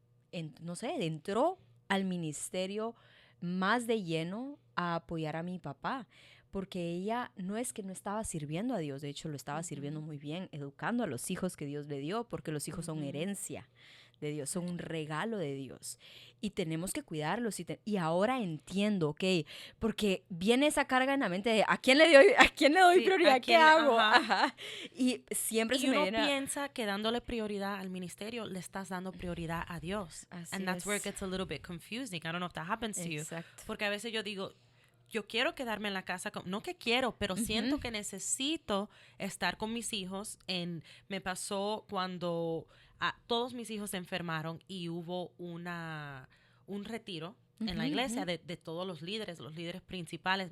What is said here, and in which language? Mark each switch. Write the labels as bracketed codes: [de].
[es] entró al ministerio más de lleno a apoyar a mi papá, porque ella no es que no estaba sirviendo a Dios, de hecho lo estaba sirviendo muy bien, educando a los hijos que Dios le dio, porque los hijos son herencia de Dios, son un regalo de Dios y tenemos que cuidarlos y ahora entiendo, ¿ok? Porque viene esa carga en la mente de ¿a quién le doy prioridad? ¿Qué hago? Y siempre se me viene... Y uno piensa que dándole prioridad al ministerio le estás dando prioridad a Dios. Así [en] And that's where it gets a little bit confusing. I don't know if that happens to you. [es] Porque a veces yo digo, yo quiero quedarme en la casa, no que quiero, pero siento que necesito estar con mis hijos. Me pasó cuando todos mis hijos se enfermaron y hubo un retiro en la iglesia de todos los líderes principales.